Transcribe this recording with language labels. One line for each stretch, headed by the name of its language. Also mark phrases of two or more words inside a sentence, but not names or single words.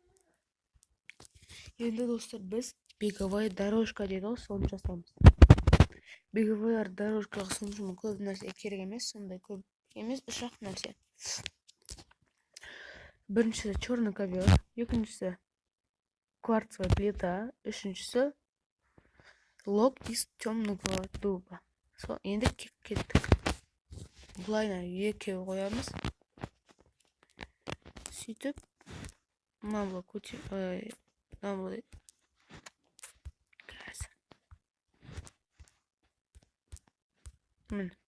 Kazakh: Енді достар, біз
Russian: беговая дорожка
Kazakh: дейді ғой, соны жасаймыз.
Russian: Беговая дорожкаға
Kazakh: соншама көп нәрсе керек емес, сондай көп емес, үш-ақ нәрсе. Біріншісі
Russian: черный ковер,
Kazakh: екіншісі
Russian: кварцевая плита,
Kazakh: үшіншісі
Russian: лог из темного дуба.
Kazakh: Енді кеттік. Бұлайна екеу қоямыз. Сөйтіп, мамла қазір. Мін.